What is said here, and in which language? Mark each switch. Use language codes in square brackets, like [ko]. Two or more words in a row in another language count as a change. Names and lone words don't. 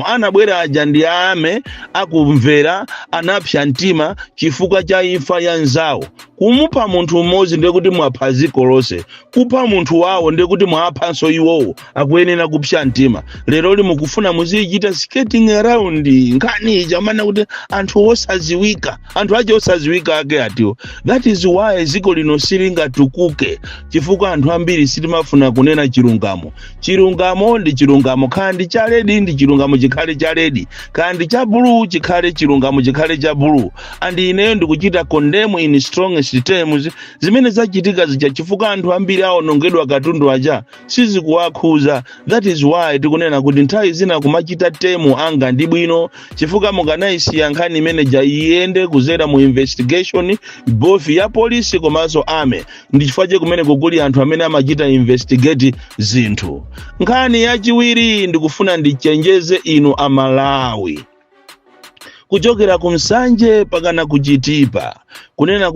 [ny] Anabwera aja ndi ame akumvera anapsa mtima chifukwa cha imfa ya nzawo. Kumupha munthu mmodzi ndiye kuti mwapha ziko lonse. Kupha munthu wawo ndiye kuti mwaphanso iwowo akuyenera kupsa mtima. Lero mukufuna muzichita [en] skating around [ny] nkhani ija mana kuti anthu osaziwika, anthu aje osaziwika ake atiwo. [en] That is why [ny] ziko lino silingatukuke, chifukwa anthu ambiri sitimafuna kunena chilungamo. Chilungamo ndi chilungamo, kandi cha red ndi chilungamo chikhale cha red, kandi cha blue chikhale chilungamo chikhale cha blue. And ineyo ndikuchita condemn [en] in strongest terms [ny] zimene zachitika zija, chifukwa anthu ambiri aonongedwa katundu aja sizikuwakhuza. [en] That is why [ny] tikunena kuti nthawi zina kumachita temu anga ndi bwino, chifukwa mukanaisiya nkhani manager iyende kuzera mu investigation both ya police komanso ame. Ndi chifukwa kumene kuguli anthu amene amachita investigate zinthu. Nkhani yachiwiri ndikufuna ndichenjeze inu Amalawi kuchokera kumsanje pakana kuchitipa kunena